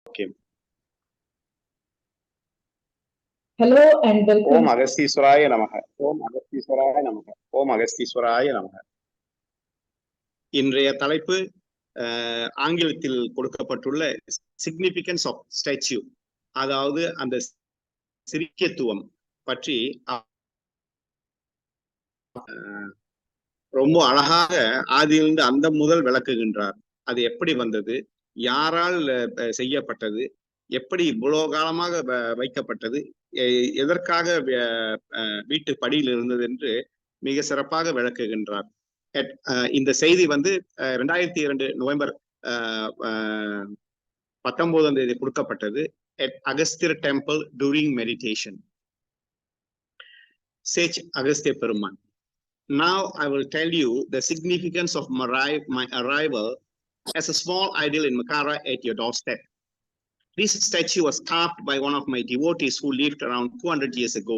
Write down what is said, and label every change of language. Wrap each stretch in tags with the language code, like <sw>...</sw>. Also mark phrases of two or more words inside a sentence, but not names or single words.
<en>Okay. Hello and welcome.</en> <sa>ॐ अगस्त्य नमः। ॐ अगस्त्य नमः। ॐ अगस्त्य नमः.</sa> <ta>இன்றைய தலைப்பு ஆங்கிலத்தில் கொடுக்கப்பட்டுள்ள</ta> <en>significance of statue,</en> <ta>அதாவது அந்த சிறியத்துவம் பற்றி ரொம்ப அழகாக ஆதியிலிருந்து அந்த முதல் விளக்குகின்றார். அது எப்படி வந்தது, யாரால் செய்யப்பட்டது, எப்படி இவ்வளவு காலமாக வைக்கப்பட்டது, எதற்காக வீட்டு படியில் இருந்தது என்று மிக சிறப்பாக விளக்குகின்றார். இந்த செய்தி வந்து 2002 நவம்பர் 19ஆம் தேதி கொடுக்கப்பட்டது.</ta> <en>at Agastya temple during meditation. Sage Agastya Peruman. Now I will tell you the significance of my arrival as a small idol in Makara at your doorstep. This statue was carved by one of my devotees who lived around 200 years ago.</en>